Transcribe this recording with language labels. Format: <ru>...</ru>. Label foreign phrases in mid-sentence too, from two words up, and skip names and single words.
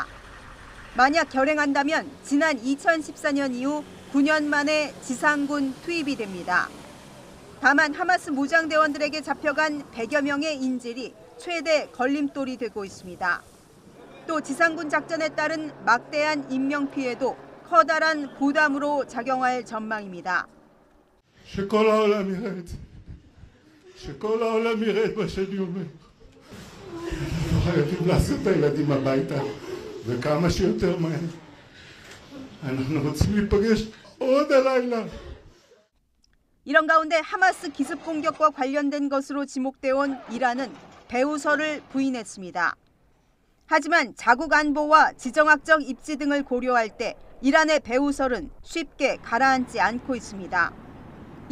<ko>만약 결행한다면 지난 2014년 이후 9년 만에 지상군 투입이 됩니다. 다만 하마스 무장대원들에게 잡혀간 100여 명의 인질이 최대 걸림돌이 되고 있습니다. 또 지상군 작전에 따른 막대한 인명피해도 커다란 부담으로 작용할 전망입니다.</ko> <he>שכל העולם יראה את זה. שכל העולם יראה את מה שאני אומר. אנחנו חייבים לעשות את הילדים הביתה וכמה שיותר מהר. אנחנו רוצים להיפגש עוד הלילה.</he> <ko>이런 가운데 하마스 기습 공격과 관련된 것으로 지목돼 온 이란은 배후설을 부인했습니다. 하지만 자국 안보와 지정학적 입지 등을 고려할 때 이란의 배후설은 쉽게 가라앉지 않고 있습니다.</ko>